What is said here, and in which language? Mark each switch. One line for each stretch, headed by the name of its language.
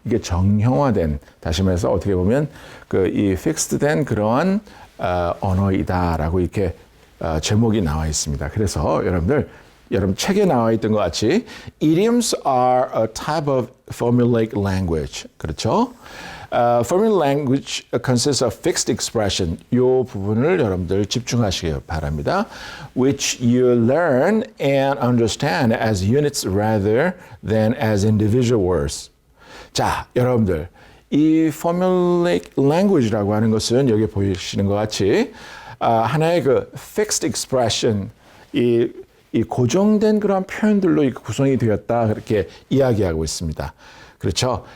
Korean: 이게 정형화된, 다시 말해서 어떻게 보면 이 픽스드된 그러한 언어이다라고 이렇게 제목이 나와 있습니다. 그래서 여러분 책에 나와 있던 것 같이
English: idioms are a type of formulaic language.
Korean: 그렇죠?
English: Formulaic language consists of fixed expression.
Korean: 이 부분을 여러분들 집중하시기 바랍니다.
English: Which you learn and understand as units rather than as individual words.
Korean: 자, 여러분들. 이 formulaic language라고 하는 것은 여기 보시는 것 같이 하나의 그 fixed expression, 이 고정된 그런 표현들로 구성이 되었다 그렇게 이야기하고 있습니다. 그렇죠?